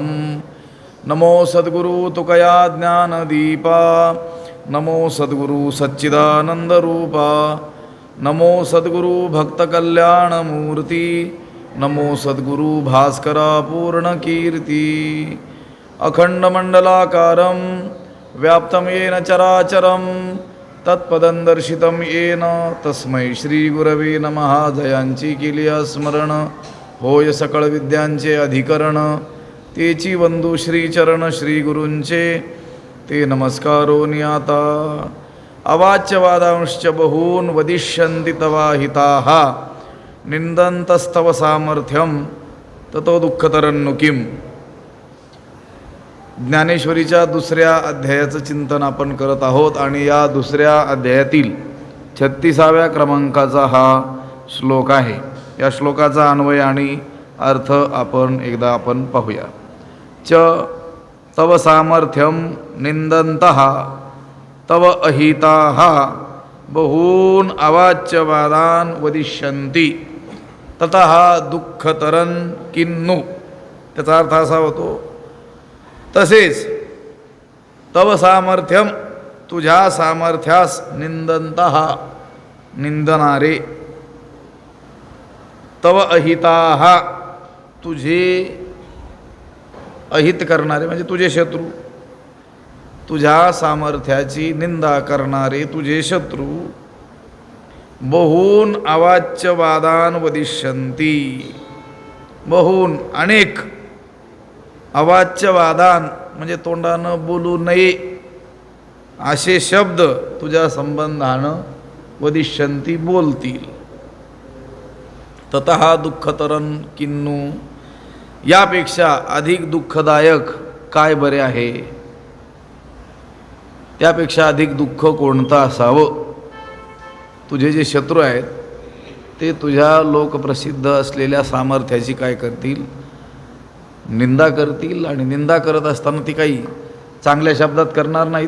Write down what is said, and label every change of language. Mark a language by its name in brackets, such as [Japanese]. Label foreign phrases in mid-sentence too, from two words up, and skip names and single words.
[Marathi] नमो सद्गुरु तुकया ज्ञानदीपा नमो सद्गुरु सच्चिदानन्दरूपा नमो सद्गुरु भक्तकल्याणमूर्ति नमो सद्गुरु भास्करा पूर्णकीर्ति। [Sanskrit] अखण्डमण्डलाकारं व्याप्तं येन चराचरं तत्पदं दर्शितं येन तस्मै श्रीगुरवे नमः। [Marathi] जयांची केली स्मरण होय सकळ विद्यांचे अधिकरण तेची वंदू श्रीचरण श्रीगुरूंचे ते नमस्कारो नियाता। [Sanskrit] अवाच्यवादांश्च बहून वदिष्यन्ति तवा हिताः निंदन्तस्तव सामर्थ्यं ततो दुःखतरन्नु किम्। [Marathi] ज्ञानेश्वरीच्या दुसऱ्या अध्यायाचं चिंतन आपण करत आहोत आणि या दुसऱ्या अध्यायातील 36व्या क्रमांकाचा हा श्लोक आहे। या श्लोकाचा अन्वय आणि अर्थ एकदा आपण पाहूया। [Sanskrit] च तव सामर्थ्यं निंदन्तः तव अहिताः बहून अवाच्यवादान् वदिष्यन्ति ततः दुःखतरन् किन्नु। [Marathi] त्याचा अर्थ असा होतो तसेच [Sanskrit] तव सामर्थ्यम [Marathi] तुझ्या सामर्थ्यास निंदन्तः निंदणारे [Sanskrit] तव अहिताः [Marathi] तुझे अहित करणारे म्हणजे तुझे शत्रू तुझ्या सामर्थ्याची निंदा करणारे तुझे शत्रू [Sanskrit] बहून अवाच्यवादान् वदिष्यन्ति [Marathi] बहून अनेक अवाच्यवादान म्हणजे तोंडानं बोलू नये असे शब्द तुझ्या संबंधानं वदिष्यन्ति बोलतील। [Sanskrit] ततः दुःखतरं किन्नु [Marathi] यापेक्षा अधिक दुःखदायक काय बरे आहे। त्यापेक्षा अधिक दुःख कोणतं असावं। तुझे जे शत्रू आहेत ते तुझ्या लोकप्रसिद्ध असलेल्या सामर्थ्याची काय करतील निंदा करतील आणि निंदा करत असताना ती काही चांगल्या शब्दात करणार नाहीत।